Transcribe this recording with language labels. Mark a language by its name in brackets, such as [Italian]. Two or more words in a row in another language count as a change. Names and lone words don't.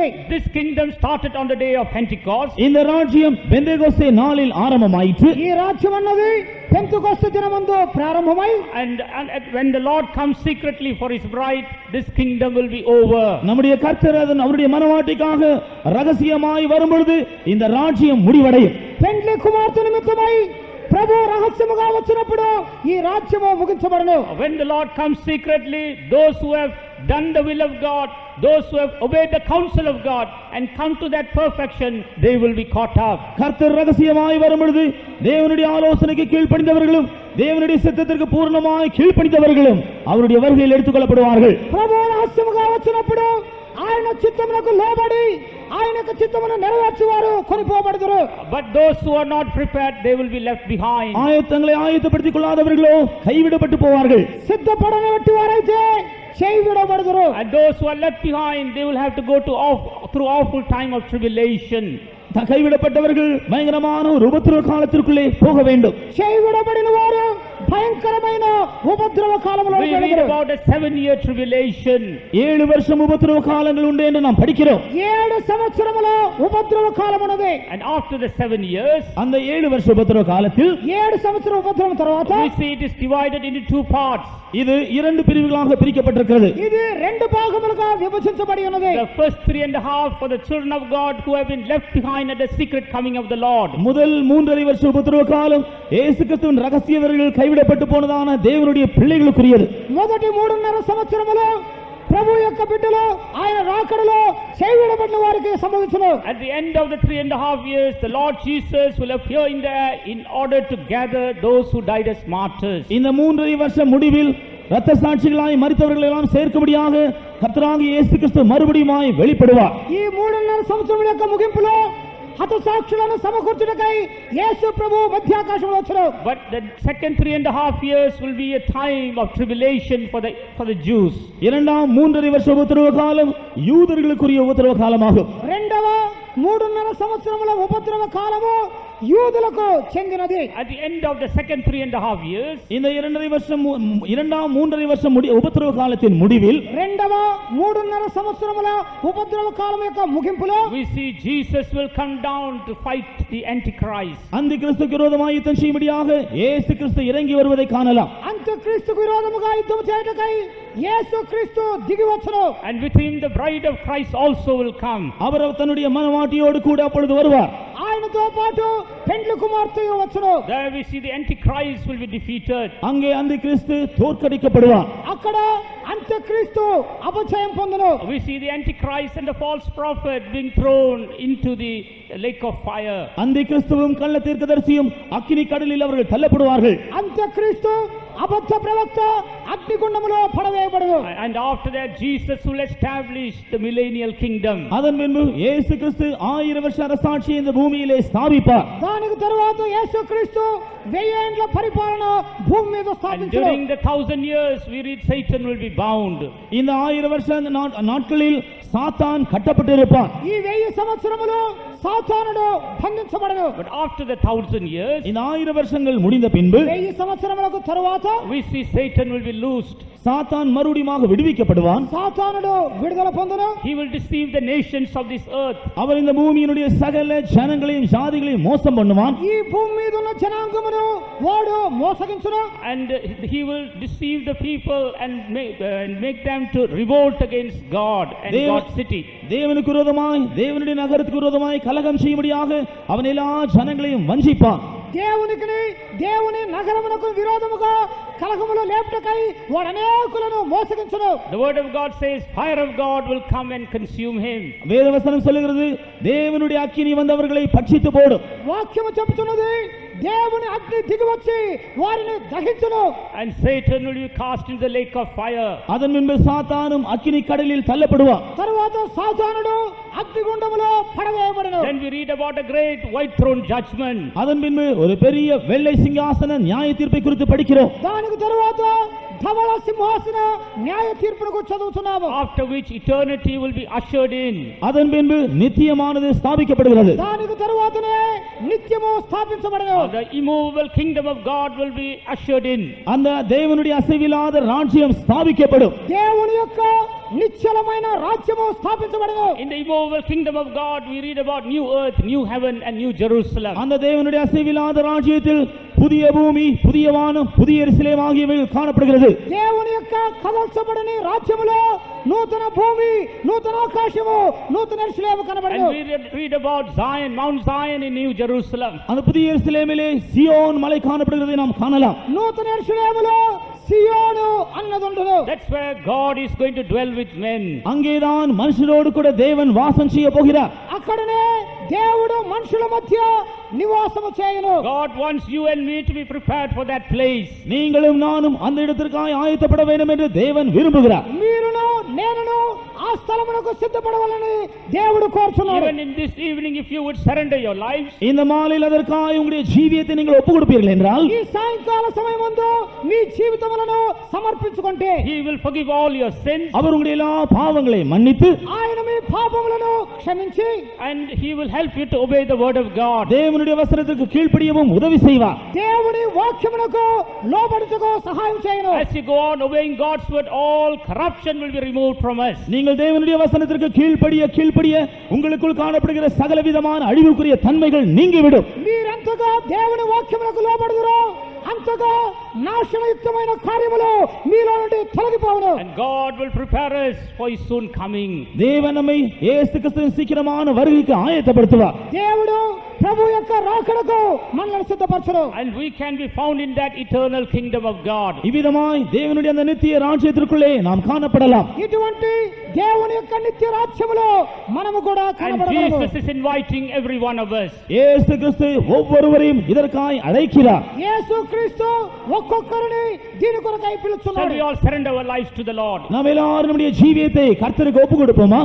[English] This kingdom started on the day of Pentecost. [Tamil] இந்த ராஜ்யம் பெந்தேகோஸ்தே நாளில் ஆரம்பமாயிற்று. [Telugu] ఈ రాజ్యం అన్నది పెంతెకొస్తు దినమందు ప్రారంభమై [English] And when the Lord comes secretly for His bride, this kingdom will be over. [Tamil] நம்முடைய கர்த்தர் அவருடைய மனவாட்டிக்காக ரகசியமாய் வரும்பொழுது இந்த ராஜ்யம் முடிவடையும். [Telugu] పెండ్లి కుమార్తె నిమిత్తమై ప్రభు రహస్యముగా వచ్చినప్పుడు ఈ రాజ్యము ముగించబడును. [English] When the Lord comes secretly, those who have done the will of God, those who have obeyed the counsel of God and come to that perfection, they will be caught up. [Tamil] கர்த்தர் ரகசியமாய் வரும்பொழுது தேவனுடைய ஆலோசனைக்கு கீழ்ப்படிந்தவர்களும் தேவனுடைய சித்தத்திற்கு பூர்ணமாய் கீழ்ப்படிந்தவர்களும் அவருடைய வருகையில் எடுத்துக்கொள்ளப்படுவார்கள். [Telugu] ప్రభు రహస్యముగా వచ్చినప్పుడు ఆయన చిత్తమునకు లోబడి ఆయన యొక్క చిత్తమును నెరవేర్చువారు కొనిపోబడుదురు. [English] But those who are not prepared, they will be left behind. [Tamil] ஆயத்தங்களை ஆயத்தப்படுத்திக் கொள்ளாதவர்களோ கைவிடப்பட்டு போவார்கள். [Telugu] సిద్ధపడనట్టి వారైతే చేయవిడబడుదురు. [English] And those who are left behind, they will have to go through awful time of tribulation. [Tamil] கைவிடப்பட்டவர்கள் பயங்கரமான ஒரு உபத்திரவ காலத்திற்குள்ளே போக வேண்டும். [Telugu] చేయవిడబడిన వారు భయంకరమైన ఉపద్రవ కాలములో [English] We read about a 7-year tribulation. [Tamil] 7 வருஷம் உபத்திரவ காலங்கள் உண்டு என்று நாம் படிக்கிறோம். [Telugu] 7 సంవత్సరముల ఉపద్రవ కాలం ఉన్నది. [English] And after the 7 years, [Tamil] அந்த 7 வருஷ உபத்திரவ காலத்தில் [Telugu] 7 సంవత్సరం ఉపద్రవం తర్వాత [English] we see it is divided into 2 parts. [Tamil] இது 2 பிரிவுகளாக பிரிக்கப்பட்டிருக்கிறது. [Telugu] ఇది 2 భాగములుగా విభజించబడి ఉన్నది. [English] The first 3.5 for the children of God who have been left behind at the secret coming of the Lord. [Tamil] முதல் 3.5 வருஷ உபத்திரவ காலம் இயேசு கிறிஸ்துவின் ரகசியவர்கள் கைவிடப்பட்டு போனதான தேவனுடைய பிள்ளைகளுக்குரியது. [Telugu] మొదటి 3.5 సంవత్సరములో ప్రభు యొక్క బిడ్డలు ఆయన రాకడలో చేయవిడబడిన వారికి సంభవించును. [English] At the end of the 3.5 years, the Lord Jesus will appear in the air in order to gather those who died as martyrs. [Tamil] இந்த 3.5 வருஷ முடிவில் இரத்த சாட்சிகளாய் மரித்தவர்களை எல்லாம் சேர்க்கும்படியாக கர்த்தராகிய இயேசு கிறிஸ்து மறுபடியுமாய் வெளிப்படுவார். [Telugu] ఈ 3.5 సంవత్సరముల యొక్క ముగింపులో హతసాక్షులను సమకూర్చుటకై యేసు ప్రభు మధ్యాకాశంలో వచ్చారు. [English] But the second 3.5 years will be a time of tribulation for the Jews. [Tamil] இரண்டாம் 3.5 வருஷ உபத்திரவ காலம் யூதர்களுக்குரிய உபத்திரவ காலமாகும். [Telugu] రెండవ 3.5 సంవత్సరముల ఉపద్రవ కాలము యూదులకు చెందినది. [English] At the end of the second 3.5 years, [Tamil] இந்த 2.5 வருஷம் இரண்டாம் 3.5 வருஷம் உபத்திரவ காலத்தின் முடிவில் [Telugu] రెండవ 3.5 సంవత్సరముల ఉపద్రవ కాలం యొక్క ముగింపులో [English] we see Jesus will come down to fight the Antichrist. [Tamil] அந்த கிறிஸ்துக்கு விரோதமாய் யுத்தம் செய்யும்படியாக இயேசு கிறிஸ்து இறங்கி வருவதை காணலாம். [Telugu] అంత్యక్రీస్తుకు విరోధముగా యుద్ధం చేయుటకై యేసు క్రీస్తు దిగి వచ్చును. [English] And with him the bride of Christ also will come. [Tamil] அவர் தன்னுடைய மனவாட்டியோடு கூட அப்பொழுது வருவார். [Telugu] ఆయనతో పాటు పెండ్లి కుమార్తెయు వచ్చును. [English] There we see the Antichrist will be defeated. [Tamil] அங்கே அந்த கிறிஸ்து தோற்கடிக்கப்படுவார். [Telugu] అక్కడ అంత్యక్రీస్తు అపజయం పొందును. [English] We see the Antichrist and the false prophet being thrown into the lake of fire. [Tamil] அந்த கிறிஸ்துவும் கள்ள தீர்க்கதரிசியும் அக்கினி கடலில் அவர்கள் தள்ளப்படுவார்கள். [Telugu] అంత్యక్రీస్తు అబద్ధ ప్రవక్త అగ్నిగుండములో పడవేయబడును. [English] And after that Jesus will establish the millennial kingdom. [Tamil] அதன் பின்பு இயேசு கிறிஸ்து 1000 வருஷ அரசாட்சியை இந்த பூமியிலே ஸ்தாபிப்பார். [Telugu] దానికి తరువాత యేసుక్రీస్తు 1000 ఏండ్ల పరిపాలన భూమి మీద [English] And [Telugu] స్థాపించును. [English] during the 1000 years we read Satan will be bound. [Tamil] இந்த 1000 வருஷ நாட்களில் சாத்தான் கட்டப்பட்டிருப்பான். [Telugu] ఈ 1000 సంవత్సరములు సాతానుడు బంధించబడను. [English] But after the 1000 years [Tamil] இந்த 1000 வருஷங்கள் முடிந்த பின்பு [Telugu] 1000 సంవత్సరములకు తరువాత [English] we see Satan will be loosed. [Tamil] சாத்தான் மறுபடியும் விடுவிக்கப்படுவான். [Telugu] సాతానుడు విడుదల పొందును. [English] He will deceive the nations of this earth. [Tamil] அவர் இந்த பூமியினுடைய சகல ஜனங்களையும் ஜாதிகளையும் மோசம் பண்ணுவான். [Telugu] ఈ భూమి మీద ఉన్న జనాంగమును వాడు మోసగించును. [English] And he will deceive the people and make them to revolt against God and God's city. [Tamil] தேவனுக்கு விரோதமாய் தேவனுடைய நகரத்துக்கு விரோதமாய் கலகம் செய்யும்படியாக அவன் எல்லா ஜனங்களையும் வஞ்சிப்பான். [Telugu] దేవుని నగరమునకు విరోధముగా కలహములు లేపుటకై వాడు అనేకులను మోసగించును. [English] The word of God says fire of God will come and consume him. [Tamil] வேதவசனம் சொல்லுகிறது தேவனுடைய அக்கினி வந்தவர்களை பட்சித்து போடும். [Telugu] వాక్యము చెబుతున్నది దేవుని అగ్ని దిగి వచ్చి వారిని దహించును. [English] And Satan will be cast into the lake of fire. [Tamil] அதன் பின்பு சாத்தானும் அக்கினி கடலில் தள்ளப்படுவான். [Telugu] తరువాత సాతానుడు అగ్నిగుండములో పడవేయబడును. [English] Then we read about a great white throne judgment. [Tamil] அதன் பின்பு ஒரு பெரிய வெள்ளை சிங்காசன நியாய தீர்ப்பை குறித்து படிக்கிறோம். [Telugu] దానికి తరువాత ధవళ సింహాసన న్యాయ తీర్పును చదువుతున్నాము. [English] After which eternity will be ushered in. [Tamil] அதன் பின்பு நித்தியமானது ஸ்தாபிக்கப்படுகிறது. [Telugu] దానికి తరువాతనే నిత్యము స్థాపించబడును. [English] The immovable kingdom of God will be ushered in. [Tamil] அந்த தேவனுடைய அசைவில்லாத ராஜ்யம் ஸ்தாபிக்கப்படும். [Telugu] దేవుని యొక్క నిశ్చలమైన రాజ్యము స్థాపించబడును. [English] In the immovable kingdom of God we read about new earth, new heaven and new Jerusalem. [Tamil] அந்த தேவனுடைய அசைவில்லாத ராஜ்யத்தில் புதிய பூமி, புதிய வானம், புதிய எருசலேம் ஆகியவைகள் காணப்படுகிறது. [Telugu] దేవుని యొక్క కదల్చబడని రాజ్యములో నూతన భూమి, నూతన ఆకాశము, నూతన యెరూషలేము కనబడును. [English] And we read about Zion, Mount Zion in New Jerusalem. [Tamil] அந்த புதிய எருசலேமிலே சியோன் மலை காணப்படுகிறதை நாம் காணலாம். [Telugu] నూతన యెరూషలేములో సియోను అన్నదుండును. [English] That's where God is going to dwell with men. [Tamil] அங்கேதான் மனுஷரோடு கூட தேவன் வாசம் செய்ய போகிறார். [Telugu] అక్కడనే దేవుడు మనుషుల మధ్య నివాసము చేయును. [English] God wants you and me to be prepared for that place. [Tamil] நீங்களும் நானும் அந்த இடத்திற்காக ஆயத்தப்பட வேண்டும் என்று தேவன் விரும்புகிறார். [Telugu] మీరును నేనును ఆ స్థలమునకు సిద్ధపడవలని దేవుడు కోరుచున్నాడు. [English] Even in this evening if you would surrender your lives, [Tamil] இந்த மாலையில் அதற்காக உங்களுடைய ஜீவியத்தை நீங்கள் ஒப்புக் கொடுப்பீர்கள் என்றால் [Telugu] ఈ సాయంకాల సమయమందు మీ జీవితములను సమర్పించుకుంటే [English] He will forgive all your sins [Tamil] அவர் உங்களுடைய எல்லா பாவங்களை மன்னித்து [Telugu] ఆయన మీ పాపములను క్షమించి [English] and He will help you to obey the word of God. [Tamil] தேவனுடைய வசனத்துக்கு கீழ்ப்படியவும் உதவி செய்வார். [Telugu] దేవుని వాక్యమునకు లోబడుటకు సహాయం చేయను. [English] As you go on obeying God's word, all corruption will be removed from us. [Tamil] நீங்கள் தேவனுடைய வசனத்திற்கு கீழ்ப்படிய உங்களுக்குள் காணப்படுகிற சகலவிதமான அழிவுக்குரிய தன்மைகள் நீங்கிவிடும். [Telugu] మీరెంతగా దేవుని వాక్యమునకు లోబడుదురో అంతగా నాశనయుక్తమైన కార్యములు మీలో నుండి తొలగిపోవును. [English] And God will prepare us for His soon coming. [Tamil] தேவன் நம்மை இயேசு கிறிஸ்துவின் சீக்கிரமான வருகைக்கு ஆயத்தப்படுத்துவார். [Telugu] దేవుడు ప్రభు యొక్క రాకడకు మనల్ని సిద్ధపరచును. [English] And we can be found in that eternal kingdom of God. [Tamil] இவ்விதமாய் தேவனுடைய அந்த நித்திய ராஜ்யத்திற்குள்ளே நாம் காணப்படலாம். [Telugu] ఇటువంటి దేవుని యొక్క నిత్య రాజ్యములో మనము కూడా [English] And [Telugu] కనబడగలము. [English] Jesus is inviting every one of us. [Tamil] இயேசு கிறிஸ்து ஒவ்வொருவரையும் இதற்காய் அழைக்கிறார். [Telugu] యేసుక్రీస్తు ఒక్కొక్కరిని దీని కొరకై [English] Shall [Telugu] పిలుస్తున్నాడు. [English] we all surrender our lives to the Lord? [Tamil] நாம் எல்லாரும் நம்முடைய ஜீவியத்தை கர்த்தருக்கு ஒப்புக் கொடுப்போமா?